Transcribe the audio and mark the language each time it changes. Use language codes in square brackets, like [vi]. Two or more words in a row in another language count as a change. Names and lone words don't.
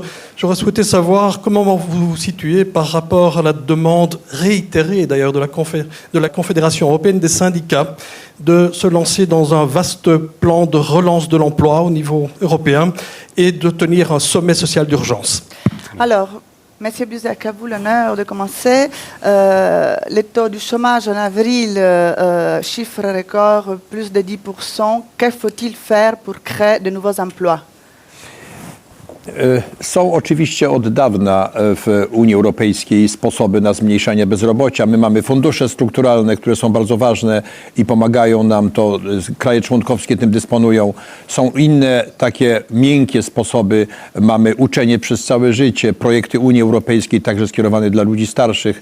[fr] J'aurais souhaité savoir comment vous vous situez par rapport à la demande réitérée, d'ailleurs, de la Confédération européenne des syndicats de se lancer dans un vaste plan de relance de l'emploi au niveau européen et de tenir un sommet social d'urgence. Alors, Monsieur Buzek, à vous l'honneur de commencer. Le taux du chômage en avril, chiffre record, plus de 10%. Que faut-il faire pour créer de nouveaux emplois? [pl] Są oczywiście od dawna w Unii Europejskiej sposoby na zmniejszanie bezrobocia. My mamy fundusze strukturalne, które są bardzo ważne i pomagają nam, to kraje członkowskie tym dysponują. Są inne takie miękkie sposoby. Mamy uczenie przez całe życie, projekty Unii Europejskiej, także skierowane dla ludzi starszych.